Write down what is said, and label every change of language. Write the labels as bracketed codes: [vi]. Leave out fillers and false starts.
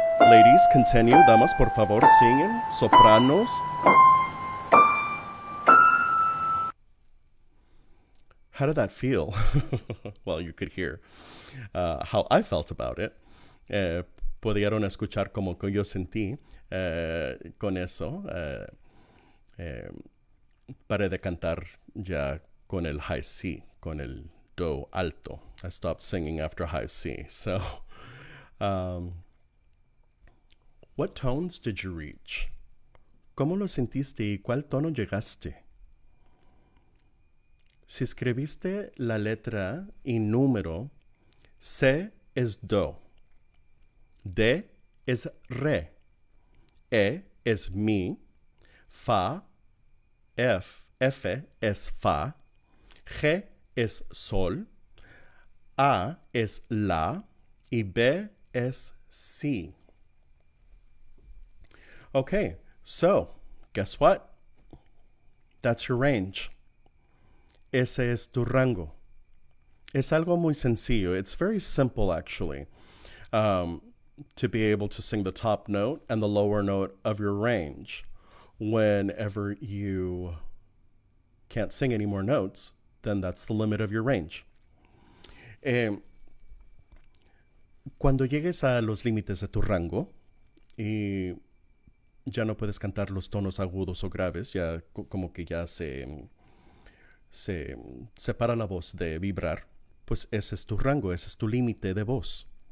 [en] Ladies, continue. [es] Damas, por favor, siguen. [en] Sopranos. How did that feel? Well, you could hear how I felt about it. [es] Pudieron escuchar como que yo sentí con eso. Paré de cantar ya con el [en] high C, [es] con el do alto. [en] I stopped singing after high C. So, what tones did you reach? [es] ¿Cómo lo sentiste y cuál tono llegaste? Si escribiste la letra y número, C es do, D es re, E es mi, Fa, F es fa, G es sol, A es la y B es si. [en] Okay, so guess what? That's your range. [es] Ese es tu rango. Es algo muy sencillo. [en] It's very simple, actually, to be able to sing the top note and the lower note of your range. Whenever you can't sing any more notes, then that's the limit of your range. [es] Cuando llegues a los límites de tu rango y ya no puedes cantar los tonos agudos o graves, ya como que ya se separa la voz de vibrar, pues ese es tu rango, ese es tu límite de voz.